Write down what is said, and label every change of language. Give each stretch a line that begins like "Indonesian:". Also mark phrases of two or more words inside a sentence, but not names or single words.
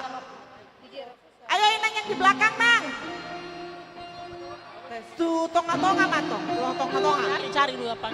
Indonesian: Ayo inang yang di belakang nang.
Batak Toba: Tuh tonga-tonga matong, tonga-tonga.
Indonesian: Cari dulu apa?